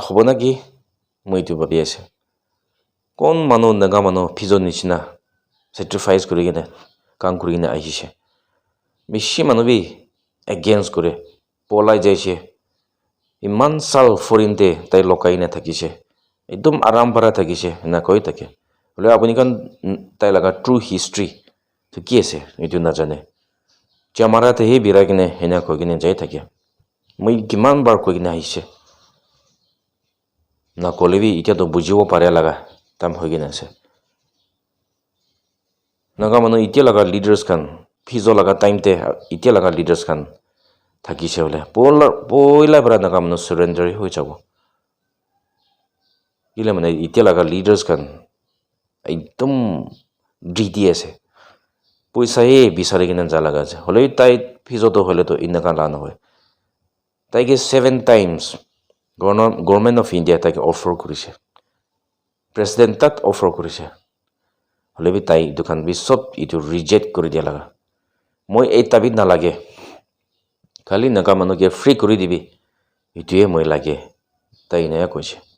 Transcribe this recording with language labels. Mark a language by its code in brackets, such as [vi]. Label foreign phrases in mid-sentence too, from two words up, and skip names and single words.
[nag] hobo na ki moi itu bhabi ase kon manu naga manu pizzo nichina sacrifice kuri kine kaam kuri kine ahise bishi manu bi against kore polai jaise iman sal forinte tai lokai na thakise ekdom aram para thakise na koi take hole apuni kan tai laga [en] true history [nag] to ki ase itu na jane chamara te he bira kine hena koi kine jai থাকে moi kiman bar koi kine ahise na kolebi itia to bujibo pare laga tam hoi kine ase naga manu itia laga leaders kan phizo laga time te itia laga leaders kan thakise hole poila bara naga manu surrender hoi jabo ile mane itia laga leaders kan ekdom greedy ase poisa he bisare kine ja laga ase hole tai phizo to hole to inaka la na hoy tai ke 7 times [en] government of India [nag] tai ke offer kurise president tat offer kurise hole bi tai dukan bi sob itu reject kuri dia laga moi ei tabi na lage khali naga manu ke free kuri dibi itu moi lage tai na koise